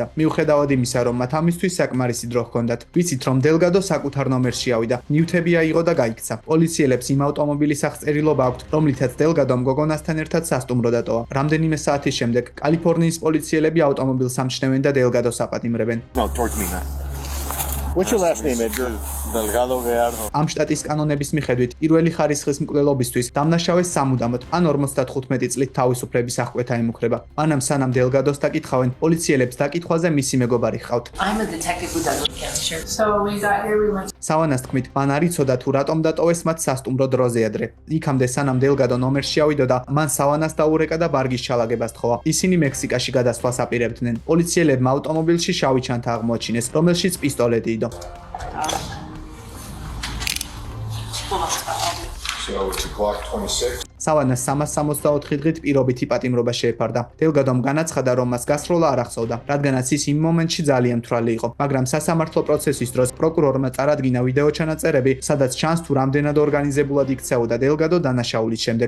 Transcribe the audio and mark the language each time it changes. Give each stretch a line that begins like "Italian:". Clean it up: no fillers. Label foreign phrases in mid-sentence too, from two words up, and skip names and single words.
Georgian: მიუხედავად იმისა, რომ მათ ამისთვის საკმარისი დრო ჰქონდათ. ვიცით, რომ დელგადო საკუთარ ნომერში ავიდა, ნივთები აიღო და გაიქცა. პოლიციელებს იმ ავტომობილის აღწერილობა აქვთ, რომლითაც დელგადომ გოგონასთან ერთად სასტუმრო დატოვა. რამდენიმე საათის შემდეგ კალიფორნიის პოლიციელები ავტომობილს ამჩნევენ და დელგადოს აპატიმრებენ.
English: No, towards me, man. What's your last name, Edgar? Delgado Gallardo.
Georgian: ამ შტატის კანონების მიხედვით, პირველი ხარისხის მკვლელობისთვის დამნაშავეს სამუდამოდ ან 55 წლით თავისუფლების აღკვეთა ემუქრება. მანამ სანამ დელგადოს დაკითხავენ, პოლიციელებს დაკითხვაზე მისი მეგობარი ჰყავთ.
English: I'm a detective who does cancer. So when we got here, we went.
Georgian: სავანას თქმით, მან არ იცოდა თუ რატომ დატოვეს მათ სასტუმრო დროზე ადრე. იქამდე სანამ დელგადო ნომერში ავიდა და მან სავანას დაურეკა და ბარგის ჩალაგებას თხოვა. ისინი მექსიკაში გადასვლას აპირებდნენ. პოლიციელებმა ავტომობილში შავი ჩანთა აღმოაჩინეს, რომელშიც პისტოლეტი იდო.
English: So it's a Glock 26.
Georgian: სავანას 364 დღით პირობითი პატიმრობა შეეფარდა. დელგადომ განაცხადა, რომ მას გასროლა არ ახსოვდა, რადგანაც ის იმ მომენტში ძალიან თვრალი იყო. მაგრამ სასამართლო პროცესის დროს პროკურორმა წარადგინა ვიდეო ჩანაწერები, სადაც ჩანს თუ რამდენად ორგანიზებულად იქცეოდა დელგადო დანაშაულის შემდეგ.